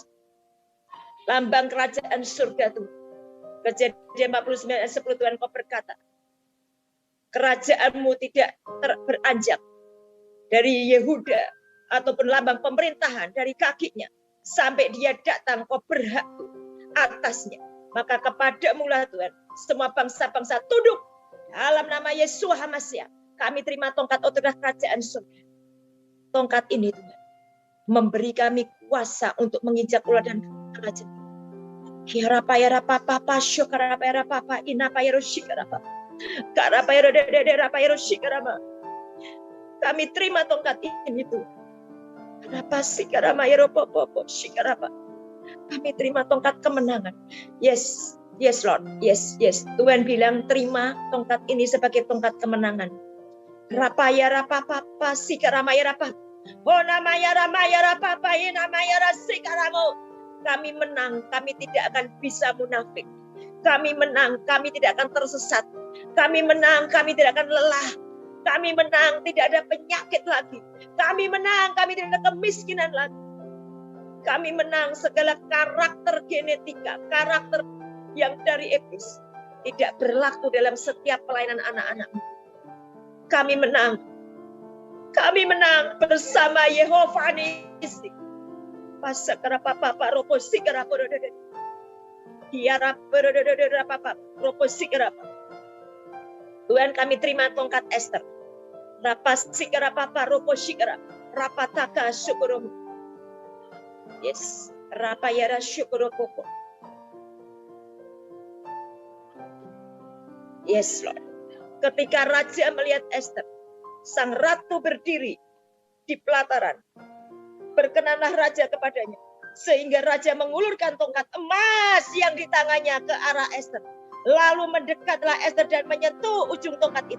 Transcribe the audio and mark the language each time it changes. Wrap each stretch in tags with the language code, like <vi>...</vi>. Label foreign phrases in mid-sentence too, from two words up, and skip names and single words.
<id>Lambang kerajaan surga Tuhan. Kejadian 49 ayat 10 Tuhan kau berkata, kerajaanmu tidak beranjak dari Yehuda ataupun lambang pemerintahan dari kakinya sampai dia datang kau berhak atasnya. Maka kepadamu lah Tuhan semua bangsa-bangsa tunduk dalam nama Yesus HaMashiach. Kami terima tongkat otoritas kerajaan surga. Tongkat ini Tuhan memberi kami kuasa untuk menginjak ular dan kerajaan. Kiarapayara papa syukarapayara papa inapayara shikarapa. Karapayara dedera shikarama. Kami terima tongkat ini Tuhan. Kenapa sikaramayara popo shikarapa. Kami terima tongkat kemenangan.</id> <en>Yes, yes Lord. Yes, yes.</en> <id>Tuhan bilang terima tongkat ini sebagai tongkat kemenangan. Rapayara papa sikaramayara papa. Oh namayara mayara papa inamayara sikaramo. Kami menang, kami tidak akan bisa munafik. Kami menang, kami tidak akan tersesat. Kami menang, kami tidak akan lelah. Kami menang, tidak ada penyakit lagi. Kami menang, kami tidak ada kemiskinan lagi. Kami menang segala karakter genetika, karakter yang dari iblis tidak berlaku dalam setiap pelayanan anak-anakmu. Kami menang. Kami menang bersama Yehova Nisi. Pasakara papa ropo sikara porodode. Kiara porodode papa ropo sikara. Tuhan kami terima tongkat Esther. Rapa sikara papa ropo sikara. Rapataka syukuro. Yes, rapa yara syukuro poko.</id> <en>Yes Lord.</en> <id>Ketika raja melihat Esther, sang ratu berdiri di pelataran. Berkenanlah raja kepadanya. Sehingga raja mengulurkan tongkat emas yang di tangannya ke arah Esther. Lalu mendekatlah Esther dan menyentuh ujung tongkat itu.</id>